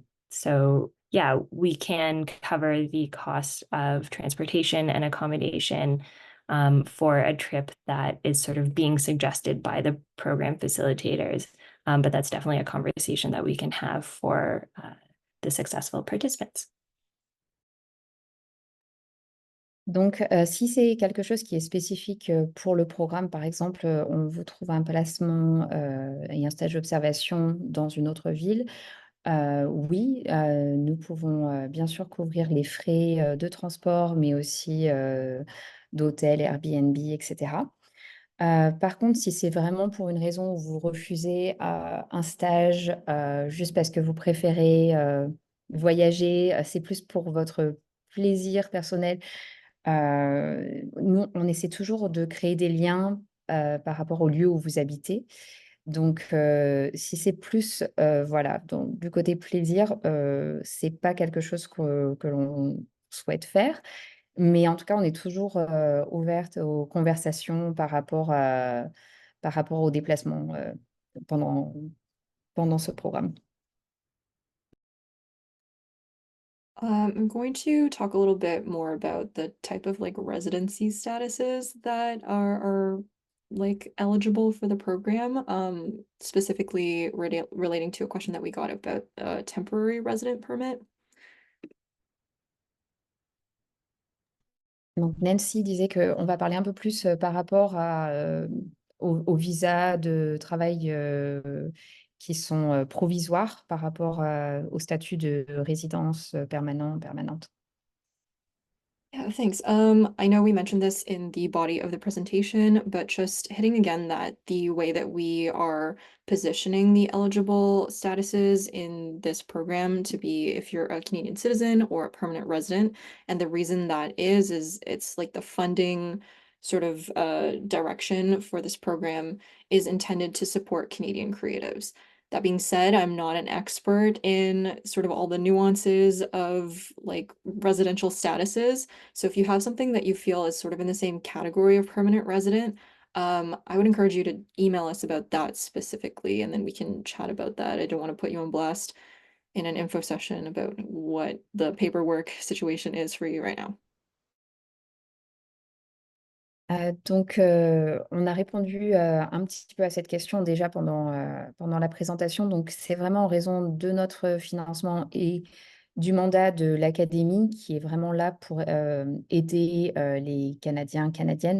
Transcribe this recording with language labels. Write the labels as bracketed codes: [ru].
[en] So yeah, we can cover the cost of transportation and accommodation for a trip that is sort of being suggested by the program facilitators. But that's definitely a conversation that we can have for the successful participants. [fr] Donc, si c'est quelque chose qui est spécifique pour le programme, par exemple, on vous trouve un placement et un stage d'observation dans une autre ville, oui, nous pouvons bien sûr couvrir les frais de transport, mais aussi d'hôtels, Airbnb, etc. Par contre, si c'est vraiment pour une raison où vous refusez un stage juste parce que vous préférez voyager, c'est plus pour votre plaisir personnel. Nous, on essaie toujours de créer des liens par rapport au lieu où vous habitez. Donc, si c'est plus voilà, donc, du côté plaisir, c'est pas quelque chose que l'on souhaite faire. Mais en tout cas, on est toujours ouverte aux conversations par rapport aux déplacements pendant, pendant ce programme. [en] I'm going to talk a little bit more about the type of like residency statuses that are like eligible for the program, specifically relating to a question that we got about a temporary resident permit. [fr] Donc, Nancy disait qu'on va parler un peu plus par rapport aux visas de travail qui sont provisoires par rapport au statut de résidence permanente. [en] Yeah, thanks. I know we mentioned this in the body of the presentation, but just hitting again that the way that we are positioning the eligible statuses in this program to be if you're a Canadian citizen or a permanent resident. And the reason that is it's like the funding sort of direction for this program is intended to support Canadian creatives. That being said, I'm not an expert in sort of all the nuances of like residential statuses. So if you have something that you feel is sort of in the same category of permanent resident, I would encourage you to email us about that specifically, and then we can chat about that. I don't want to put you on blast in an info session about what the paperwork situation is for you right now. [fr] Donc, on a répondu un petit peu à cette question déjà pendant la présentation. Donc, c'est vraiment en raison de notre financement et du mandat de l'académie qui est vraiment là pour aider les Canadiens, Canadiennes.